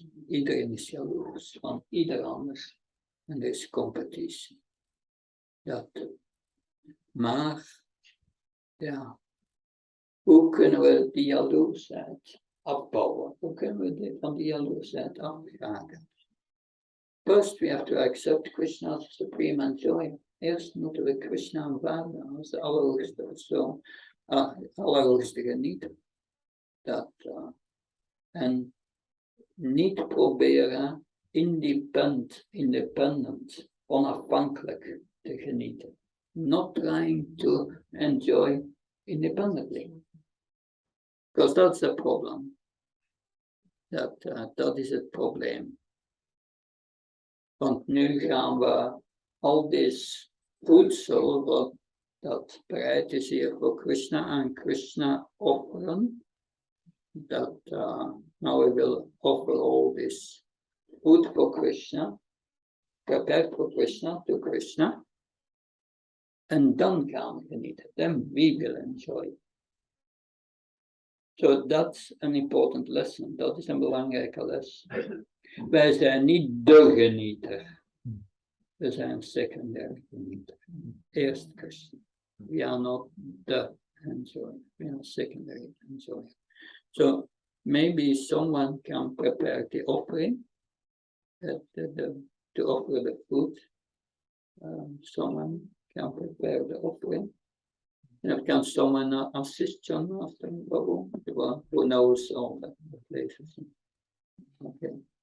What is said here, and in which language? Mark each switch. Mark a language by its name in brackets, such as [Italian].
[Dutch] Iedereen is jaloers van ieder ander. En er is competitie. Maar, hoe kunnen we die jaloersheid afbouwen? Hoe kunnen we van die jaloersheid afgeraken? [English] First we have to accept Krishna as supreme enjoyer. [Dutch] Eerst moeten we Krishna aanvaarden als de allerhoogste persoon, allerhoogste genieter. En niet proberen [English] independent, [Dutch] onafhankelijk te genieten. [English] Not trying to enjoy independently. Because that's the problem. [Dutch] Dat is het probleem. Want nu gaan we al dit voedsel dat bereid is hier voor Krishna aan Krishna offeren. [English] Now we will offer all this food for Krishna, prepared for Krishna to Krishna. [Dutch] En dan gaan we genieten. [English] Then we will enjoy. So that's an important lesson. [Dutch] Dat is een belangrijke les. Wij zijn niet de genieter. We zijn [English] secondary [Dutch] genieter. Eerst Krishna. [English] We are not the enjoyer. We are secondary enjoyer. So maybe someone can prepare the offering, to offer the food. Someone can prepare the offering. And can someone assist John after Babu, the one who knows all the places? Okay.